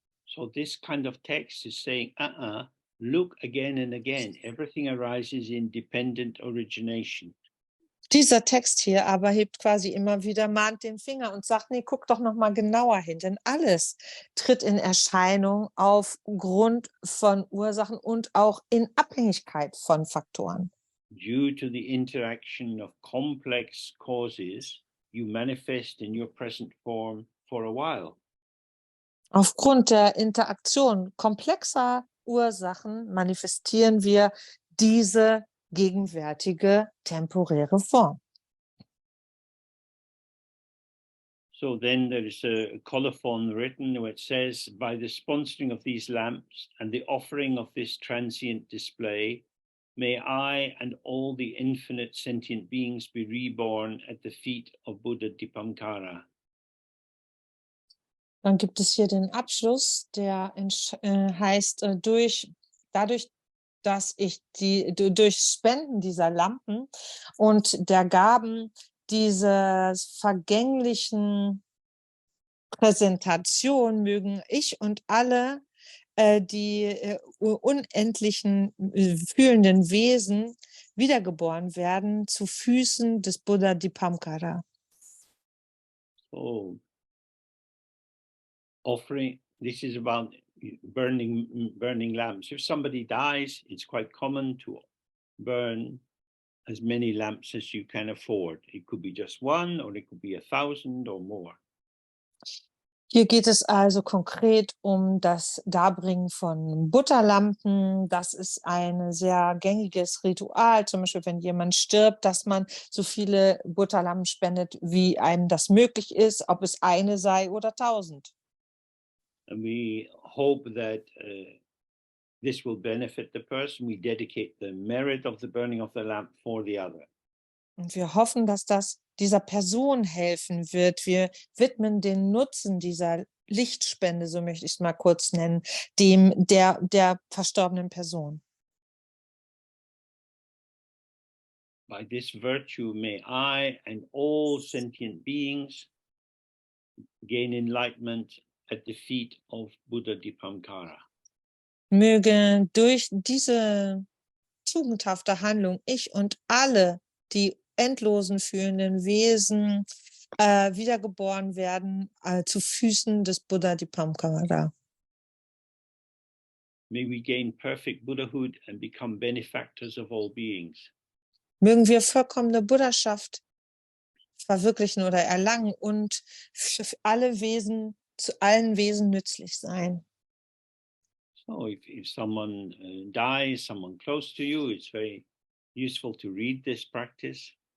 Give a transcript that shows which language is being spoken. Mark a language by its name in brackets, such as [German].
[English] So this kind of text is saying, look again and again. Everything arises in dependent origination. [German] Dieser Text hier aber hebt quasi immer wieder, mahnt den Finger und sagt, nee, guck doch noch mal genauer hin, denn alles tritt in Erscheinung aufgrund von Ursachen und auch in Abhängigkeit von Faktoren. [English] Due to the interaction of complex causes, you manifest in your present form for a while. [German] Aufgrund der Interaktion komplexer Ursachen manifestieren wir diese gegenwärtige temporäre Form. [English] So then there is a colophon written where it says, by the sponsoring of these lamps and the offering of this transient display, may I and all the infinite sentient beings be reborn at the feet of Buddha Dipankara. [German] Dann gibt es hier den Abschluss, der heißt, dadurch, dass ich durch Spenden dieser Lampen und der Gaben dieses vergänglichen Präsentation mögen ich und alle die unendlichen fühlenden Wesen wiedergeboren werden zu Füßen des Buddha Dipankara. [English] So, offering, this is about burning lamps. If somebody dies, it's quite common to burn as many lamps as you can afford. It could be just one, or it could be 1,000 or more. [German] Hier geht es also konkret um das Darbringen von Butterlampen. Das ist ein sehr gängiges Ritual, zum Beispiel wenn jemand stirbt, dass man so viele Butterlampen spendet, wie einem das möglich ist, ob es eine sei oder 1.000. [English] And we hope that this will benefit the person. We dedicate the merit of the burning of the lamp for the other. [German] Und wir hoffen, dass das dieser Person helfen wird. Wir widmen den Nutzen dieser Lichtspende, so möchte ich es mal kurz nennen, der verstorbenen Person. [English] By this virtue, may I and all sentient beings gain enlightenment at the feet of Buddha Dipankara. [German] Möge durch diese tugendhafte Handlung ich und alle die endlosen fühlenden Wesen wiedergeboren werden zu Füßen des Buddha Dipankara. [English] May we gain perfect Buddhahood and become benefactors of all beings. [German] Mögen wir vollkommene Buddhaschaft verwirklichen oder erlangen und für alle Wesen, zu allen Wesen nützlich sein. [English] So if someone dies, someone close to you, it's very useful to read this practice.